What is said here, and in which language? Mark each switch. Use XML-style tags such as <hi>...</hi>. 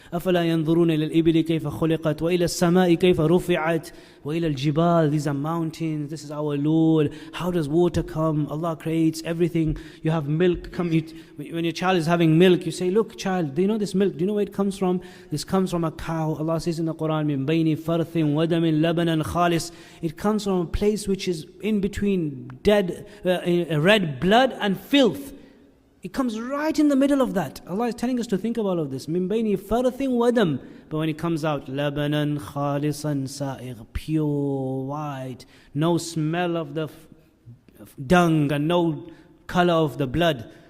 <ar>أَفَلَا يَنظُرُونَ إِلَى الْإِبِلِ كَيْفَ خُلِقَتْ وَإِلَى السَّمَاءِ كَيْفَ رُفِعَتْ وَإِلَى الْجِبَالِ.</ar> <en>These are mountains, this is our Lord. How does water come? Allah creates everything. You have milk come. When your child is having milk, you say, look child, do you know this milk? Do you know where it comes from? This comes from a cow. Allah says in the Quran,</en> <ar>مِن بَيْنِ فَرْثٍ وَدَمٍ لَبَنًا خَالِص.</ar> <en>It comes from a place which is in between red blood and filth. It comes right in the middle of that. Allah is telling us to think about all of this.</en> <ar>مِن بَيْنِ فَرْثٍ وَدَمٍ.</ar> <en>But when it comes out,</en> <ar>لَبَنًا خَالِصًا سَائِغ,</ar> <en>pure, white, no smell of the dung and no color of the blood.</en>